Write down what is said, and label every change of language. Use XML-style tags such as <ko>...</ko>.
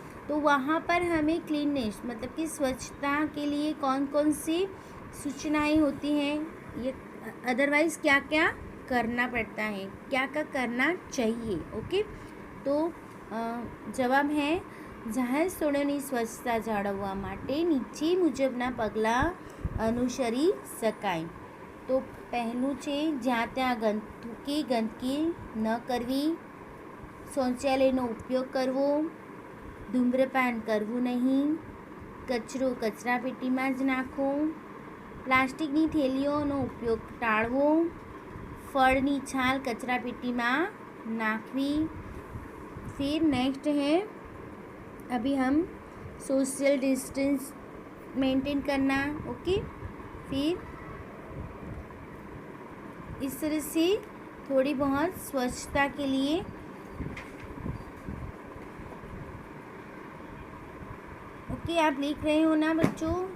<hi>तो वहाँ पर हमें क्लीननेस मतलब कि स्वच्छता के लिए कौन कौन सी सूचनाएं होती हैं, ये अदरवाइज़ क्या क्या करना पड़ता है, क्या क्या करना चाहिए, ओके। तो जवाब है</hi> <gu>જાહેર સ્થળોની સ્વચ્છતા જાળવવા માટે નીચે મુજબના પગલાં અનુસરી શકાય। તો પહેલું છે જ્યાં ત્યાં ગંદકી ન કરવી, શૌચાલયનો ઉપયોગ કરવો, ધૂમ્રપાન કરવું નહીં, કચરો કચરાપેટીમાં જ નાખવો, પ્લાસ્ટિકની થેલીઓનો ઉપયોગ ટાળવો, ફળની છાલ કચરાપેટીમાં નાખવી।</gu> <hi>फिर नेक्स्ट है अभी हम सोशल डिस्टेंस मेंटेन करना, ओके। फिर इस तरह से थोड़ी बहुत स्वच्छता के लिए ओके आप लिख रहे हो ना बच्चों।</hi>